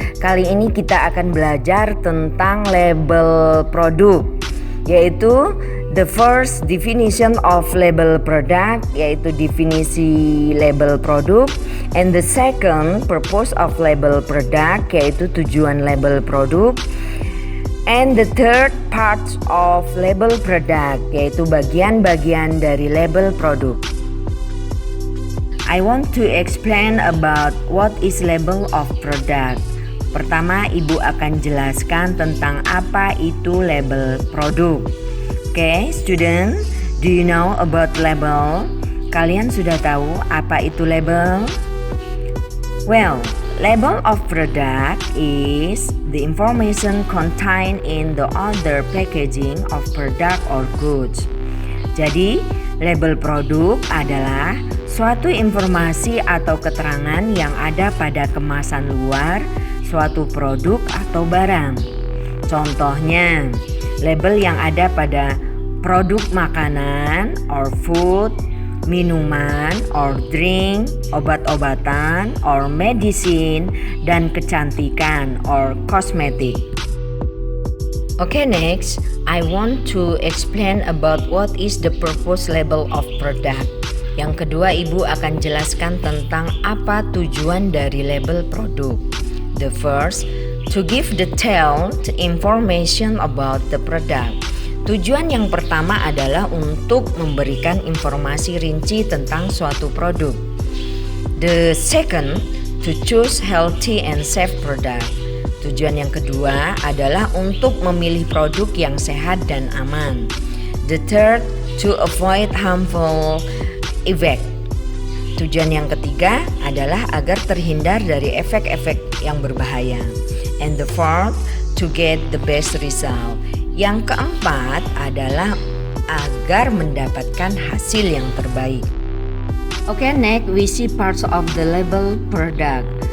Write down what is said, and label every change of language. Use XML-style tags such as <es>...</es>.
<id>Kali ini kita akan belajar tentang label produk, yaitu</id> <en>the first definition of label product,</en> <id>yaitu definisi label produk,</id> <en>and the second purpose of label product,</en> <id>yaitu tujuan label produk,</id> <en>and the third part of label product,</en> <id>yaitu bagian-bagian dari label produk.</id> <en>I want to explain about what is label of product.</en> <id>Pertama, Ibu akan jelaskan tentang apa itu label produk.</id> <en>Okay, student, do you know about label?</en> <id>Kalian sudah tahu apa itu label?</id> <en>Well, label of product is the information contained in the other packaging of product or goods.</en> <id>Jadi, label produk adalah suatu informasi atau keterangan yang ada pada kemasan luar suatu produk atau barang. Contohnya, label yang ada pada produk makanan or food, minuman or drink, obat-obatan or medicine, dan kecantikan or cosmetic.</id> <en>Okay, next, I want to explain about what is the purpose label of product.</en> <id>Yang kedua, Ibu akan jelaskan tentang apa tujuan dari label produk.</id> <en>The first, to give detailed information about the product.</en> <id>Tujuan yang pertama adalah untuk memberikan informasi rinci tentang suatu produk.</id> <en>The second, to choose healthy and safe product.</en> <id>Tujuan yang kedua adalah untuk memilih produk yang sehat dan aman.</id> <en>The third, to avoid harmful effect.</en> <id>Tujuan yang ketiga adalah agar terhindar dari efek-efek yang berbahaya.</id> <en>And the fourth, to get the best result.</en> <id>Yang keempat adalah agar mendapatkan hasil yang terbaik.</id> <en>Okay, next we see parts of the label product.</en>